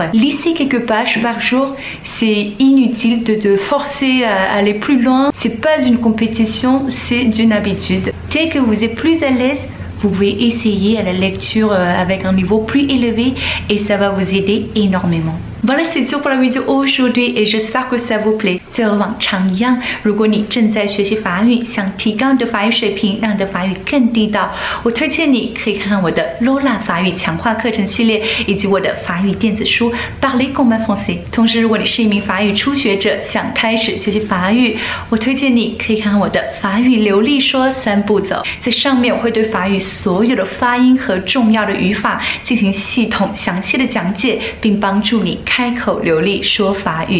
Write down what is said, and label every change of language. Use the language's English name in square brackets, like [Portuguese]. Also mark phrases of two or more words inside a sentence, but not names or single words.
[French] Lisez quelques pages par jour, c'est inutile de forcer à aller plus loin. C'est pas une compétition, c'est une habitude. Dès que vous êtes plus à l'aise, vous pouvez essayer à la lecture avec un niveau plus élevé et ça va vous aider énormément. Voilà, c'est tout pour la vidéo aujourd'hui et j'espère que ça vous plaît. [Chinese] 最后往常一样，如果你正在学习法语，想提高你的法语水平，让你的法语更地道，我推荐你可以看看我的 Lola 法语强化课程系列，以及我的法语电子书 Parler comme un français。同时，如果你是一名法语初学者，想开始学习法语，我推荐你可以看看我的法语流利说3步走。在上面我会对法语所有的发音和重要的语法进行系统详细的讲解，并帮助你开口流利说法语。